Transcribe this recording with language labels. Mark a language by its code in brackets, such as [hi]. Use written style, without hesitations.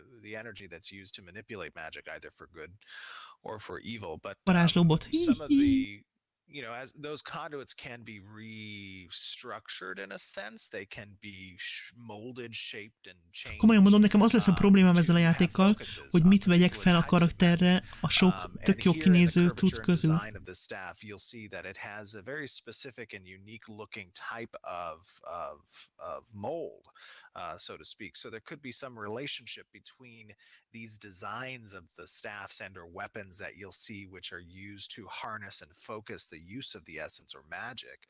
[en] The energy that's used to manipulate magic either for good or for evil, but [hu] varázslóbot. [en] Some of the, as those conduits can be restructured in a sense, they can be molded, shaped and changed. [hu] Komolyan mondom, nekem az lesz a problémám ezzel a játékkal, hogy mit vegyek fel a karakterre a sok tök jó kinéző cucc közül. [en] You'll see that it has a very specific and unique looking type of mold, so to speak. So there could be some relationship between these designs of the staffs and or weapons that you'll see, which are used to harness and focus the use of the essence or magic.